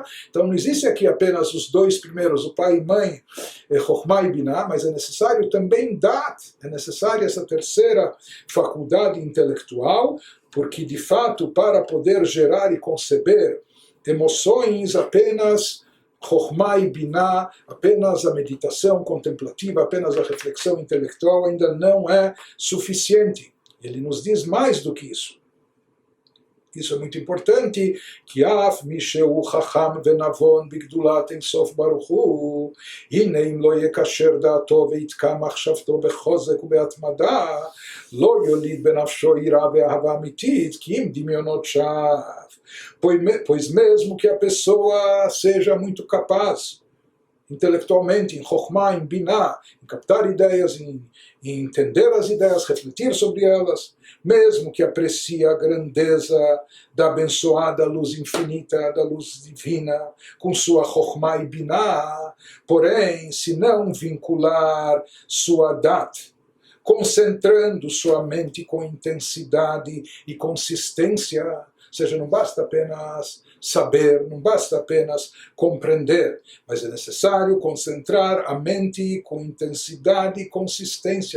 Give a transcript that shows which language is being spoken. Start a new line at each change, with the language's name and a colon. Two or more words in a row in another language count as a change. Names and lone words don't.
Portuguese: Então não existe aqui apenas os dois primeiros, o pai e mãe, Chokhmah e Binah, mas é necessário também Dat, é necessária essa terceira faculdade intelectual, porque de fato para poder gerar e conceber emoções apenas Chokhmah e Binah, apenas a meditação contemplativa, apenas a reflexão intelectual ainda não é suficiente. Ele nos diz mais do que isso. Isso é muito importante, que
Hebrew: אף מי שהוא חכם ונבון בגדולת אין סוף ברוך הוא, הנה אם לא יקשר דעתו ויתקע מחשבתו בחוזק ובהתמדה, לא יוליד בנפשו יראה ואהבה אמיתית, כי אם דמיונות שוא.
Portuguese: Pois mesmo que a pessoa seja muito capaz, intelectualmente, em Chokhmah, em Binah, em captar ideias, em entender as ideias, refletir sobre elas, mesmo que aprecie a grandeza da abençoada luz infinita, da luz divina, com sua Chokhmah e Binah, porém, se não vincular sua Dat, concentrando sua mente com intensidade e consistência, ou seja, não basta apenas saber, não basta apenas compreender, mas é necessário concentrar a mente com intensidade e consistência.